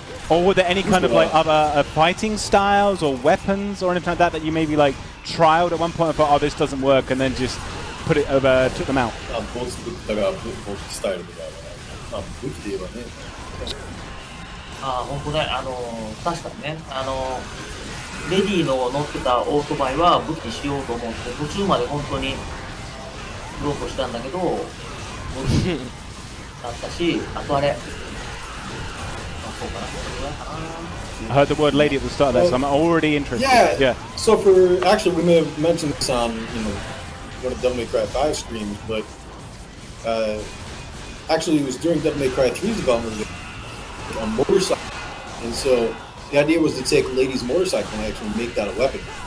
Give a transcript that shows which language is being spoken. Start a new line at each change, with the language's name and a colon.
English: Or were there any kind of like other fighting styles or weapons or anything like that that you maybe like trialed at one point and thought, oh, this doesn't work, and then just put it over, took them out?
Japanese: ボスだからボススタイルとか、まあ武器で言えばね。ああ、本当ね、確かにね、レディの乗ってたオートバイは武器にしようと思って、途中まで本当に売ろうとしたんだけど、武器だったし、あとあれ、そうかな、これぐらいかな。
English: I heard the word lady at the start of that, so I'm already interested. Yeah. So for actually, we may have mentioned this on one of Devil May Cry 5 streams, but actually it was during Devil May Cry 3's development a motorcycle, and so the idea was to take Lady's motorcycle and actually make that a weapon.